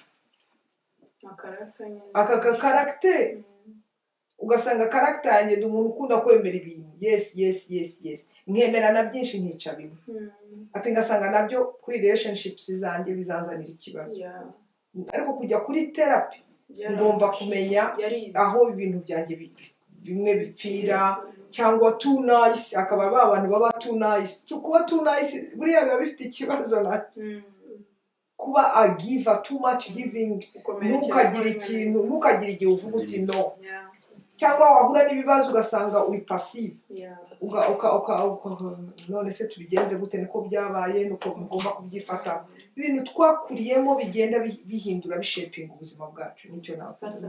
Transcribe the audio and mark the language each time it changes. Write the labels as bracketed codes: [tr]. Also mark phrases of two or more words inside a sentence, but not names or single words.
[rw] aka karagiteri ugasanga karagiteri yanjye ni umuntu ukunda kwemera ibintu yes nkemera na byinshi nkica bimwe ati ngasanga nabyo kuri relationships zanjye bizanzanira ikibazo ariko kujya kuri therapy ngomba kumenya aho ibintu byanjye bimwe bipfira cyangwa [en] too nice [rw] akaba abantu baba [en] too nice [rw] kuba [en] too nice [rw] buriya biba bifite ikibazo nacyo kuba agiva [en] too much giving [rw] ntukagire igihe uvuga uti no cyangwa wahura n'ibibazo ugasanga uri passive none se tubigenze gute niko byabaye nuko mugomba kubyifata ibintu twakuriyemo bigenda bihindura bishepinga ubuzima bwacu nicyo navuze